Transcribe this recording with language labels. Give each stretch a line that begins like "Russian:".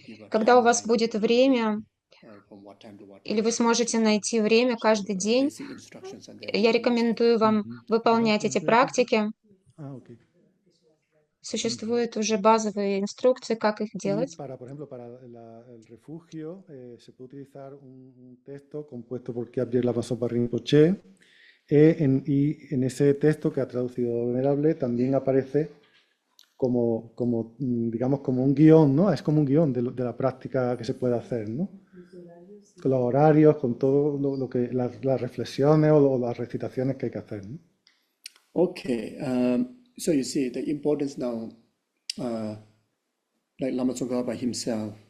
Russian: Когда у вас будет время, или вы сможете найти время каждый день, я рекомендую вам выполнять эти практики. Sуществуют уже базовые инструкции, как их делать.
Spanish: Por ejemplo, para el refugio se puede utilizar un texto compuesto por Kyabje Lamazopa Rinpoche, y en ese texto que ha traducido Venerable también aparece como digamos, como un guión, ¿no? Es como un guión de la práctica que se puede hacer, ¿no? Con los horarios, con todo lo que las reflexiones o las recitaciones que hay que hacer, ¿no?
English: Okay, so you see the importance now, like Lama Tsongkhapa himself.